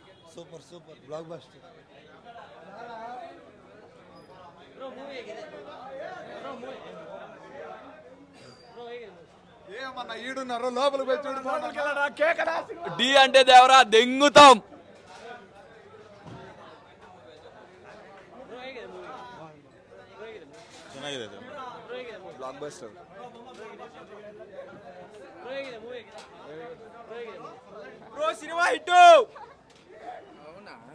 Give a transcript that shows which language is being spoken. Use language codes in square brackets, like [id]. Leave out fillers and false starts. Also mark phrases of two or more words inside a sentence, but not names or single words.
[en] super super block buster. [te] ఏమన్నా ఈడున్నారు లోపలికి పోయి చూడు. డి అంటే దేవరా దెంగుతాం. [kn] ಚೆನ್ನಾಗಿದೆ ಬ್ಲಾಕ್ ಬಸ್ಟರ್. ಬ್ರೋ ಸಿನಿಮಾ ಹಿಟ್ಟು. [te] అవునా